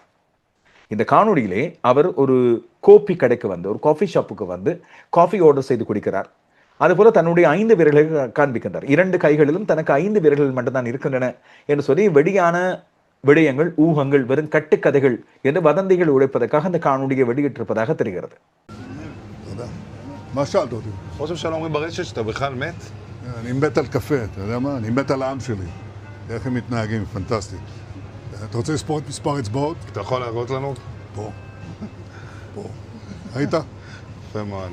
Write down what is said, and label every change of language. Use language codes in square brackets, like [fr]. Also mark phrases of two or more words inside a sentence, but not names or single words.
[ta] இந்த காணொலியிலே அவர் ஒரு கோப்பி கடைக்கு வந்து, ஒரு [en] coffee shop [ta] வந்து [en] coffee order [ta] செய்து குடிக்கிறார். அதுபோல தன்னுடைய 5 விரல்களை காண்பிக்கின்றார். 2 கைகளிலும் தனக்கு 5 விரல்கள் மட்டும்தான் இருக்கின்றன என்று சொல்லி வெளியான விடயங்கள், ஊகங்கள், வெறும் கட்டுக்கதைகள் என்று வதந்திகள் உழைப்பதற்காக அந்த காணொலியை வெளியிட்டிருப்பதாக தெரிகிறது. [he] מה שאלת אותי? ראש הממשלה אומרים ברשת שאתה בכלל מת? אני מת על קפה, אתה יודע מה? אני מת על העם שלי. איך הם מתנהגים, פנטסטי. אתה רוצה לספור את מספר אצבעות? אתה יכול להראות לנו? פה. פה. ראית? יפה מאוד.